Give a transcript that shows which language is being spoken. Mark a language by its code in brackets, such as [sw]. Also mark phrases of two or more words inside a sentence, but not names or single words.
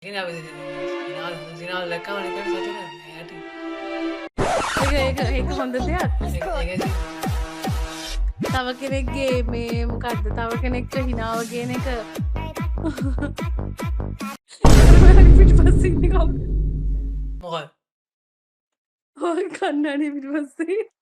[id] ini apa sih [en] final final [id] lekang ini kan satu kan [si] ඒක හොඳ දෙයක්. තව කෙනෙක්ගේ මේ මොකක්ද තව කෙනෙක්ට හිනාව ගේන එක පිටිපස්සේ ඉන්නේ කවුද? මොකද ඔය කන්නඩි පිටිපස්සේ.